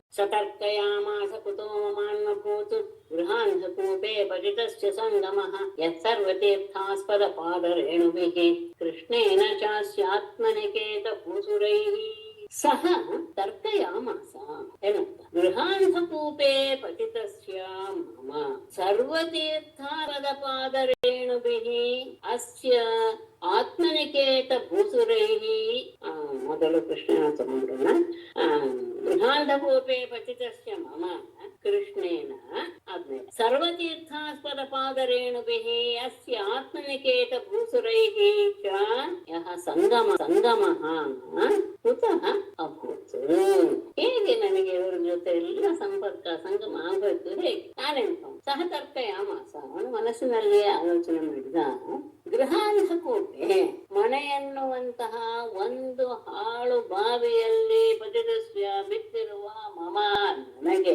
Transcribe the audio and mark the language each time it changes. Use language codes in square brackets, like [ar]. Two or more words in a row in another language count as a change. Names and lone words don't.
[sa] ಸತರ್ಕಯಾಮಾಸ ಕುತೋ ಮಮಾನ್ವಭೂತ್ ಗೃಹಾನ್ ಕೂಪೆ ಪತಿತಸ್ಯ ಸಂಗಮಃ ಯತ್ಸರ್ವತೀರ್ಥಾಸ್ಪದ ಪಾದರೇಣುಭಿಃ ಕೃಷ್ಣೇನ ಚಾಸ್ಯಾತ್ಮನಿಕೇತ ಭೂಸುರೈಃ ಸಹ ತರ್ಕಯಾಮಾಸ ಏನಂತ ಗೃಹಾಂಧಕೂಪೇ ಪತಿತಸ್ಯ ಮಮ ಸರ್ವತೀರ್ಥಾಪದ ಪಾದರೇಣುಭಿಃ ಅಸ್ಯ ಆತ್ಮನಿಕೇತ ಭೂಸುರೈಃ. [kn] ಮೊದಲು ಕೃಷ್ಣನ ತಗೊಂಡ್ರನ್ನ [sa] ಗೃಹಾಂಧಕೂಪೇ ಪತಿತಸ್ಯ ಮಮ ಕೃಷ್ಣೇನ ಆದ್ಮೇಲೆ ಸರ್ವತೀರ್ಥಾಸ್ಪದ ಪಾದರೇಣುಭಿಃ ಅಸ್ಯ ಆತ್ಮನಿಕೇತ ಭೂಸುರೈಃ ಚ ಯಃ ಸಂಗಮಃ ಕುತಃ ಅಭೂತ್. [kn] ಹೇಗೆ ನನಗೆ ಇವರ ಜೊತೆ ಎಲ್ಲ ಸಂಗಮ ಆಗೋಯ್ತು ಹೇಗೆ ನಾನೆಂತ [sa] ಸಹ ತರ್ಕಯಾಮಾಸ [kn] ಅವನು ಮನಸ್ಸಿನಲ್ಲಿಯೇ ಆಲೋಚನೆ ಮಾಡಿದ. ಗೃಹಾಂಧಕೂಪೆ ಮನೆಯನ್ನುವಂತಹ ಒಂದು ಹಾಳು ಬಾವಿಯಲ್ಲಿ ಪತಿತಸ್ಯ ಬಿದ್ದಿರುವ ಮಮ ನನಗೆ